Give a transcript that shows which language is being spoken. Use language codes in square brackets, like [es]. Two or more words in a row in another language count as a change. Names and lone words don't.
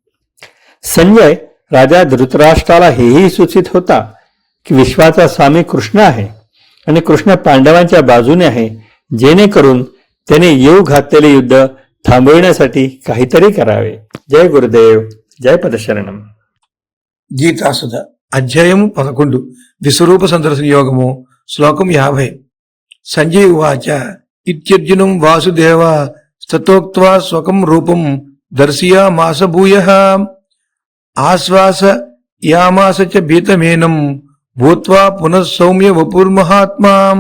[mr] संजय राजा धृतराष्ट्राला हेही सूचित होता की विश्वाचा स्वामी कृष्ण आहे आणि कृष्ण पांडवांच्या बाजूने आहे, जेणेकरून त्याने येऊ घातलेले युद्ध थांबविण्यासाठी काहीतरी करावे. जय गुरुदेव, जय पदशरणम. [te] గీతాసుధ అధ్యాయము 11 విశ్వరూప సందర్శన యోగము శ్లోకం 50. [sa] సంజయ్ ఉవాచ ఇత్యర్జునం వాసుదేవ స్తతోక్త్వా స్వకం రూపం దర్శయామాస భూయః ఆశ్వాస యామాస చ భీతమేనం భూత్వా పునః సౌమ్య వపుర్మహాత్మా.